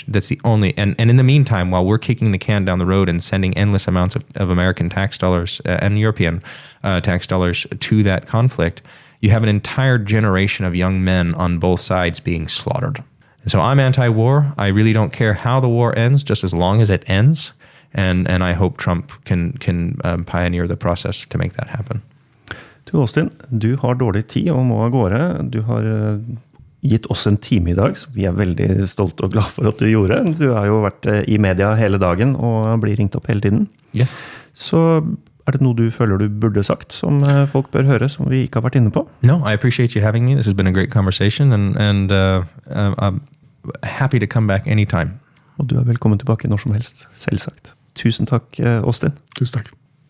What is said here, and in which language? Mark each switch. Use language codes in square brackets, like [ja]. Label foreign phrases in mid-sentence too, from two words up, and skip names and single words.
[en] That's the only, and in the meantime, while we're kicking the can down the road and sending endless amounts of American tax dollars and European tax dollars to that conflict, you have an entire generation of young men on both sides being slaughtered. And so I'm anti-war. I really don't care how the war ends, just as long as it ends. And I hope Trump can pioneer the process to make that happen. [no] Du, Austin, du har dårlig tid og må av gårde. Du har gitt oss en time I dag, så vi veldig stolte og glad for at du gjorde. Du har jo vært I media hele dagen og blir ringt opp hele tiden. [en] Yes. [no] Så det noe du føler du burde sagt, som folk bør høre, som vi ikke har vært inne på? [en] No, I appreciate you having me. This has been a great conversation, and I'm happy to come back anytime. [no] Og du velkommen tilbake når som helst, selvsagt. Tusen takk, Austin. Tusen takk.